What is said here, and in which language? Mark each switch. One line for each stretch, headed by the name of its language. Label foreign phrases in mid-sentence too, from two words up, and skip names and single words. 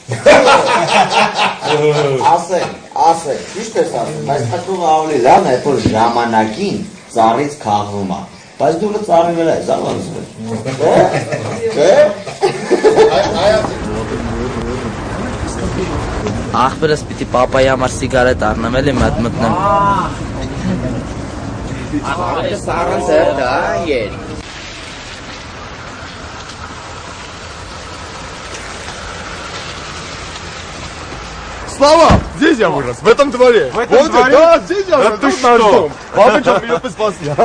Armenian: Ասեն, ճիշտ ես ասում, բայց պտուղը ավելի լավն է, որ ժամանակին ծառից քաղվում է։ Բայց դու ծառի վրա ես ավանցում։ Ախպերս պիտի պապայի համար սիգարետ առնեմ, էլի մատ մտնեմ։
Russian: Слава, здесь я вырос, в этом дворе. В этом дворе? Да, здесь я вырос. Ты что? Папа, что меня спасли, а?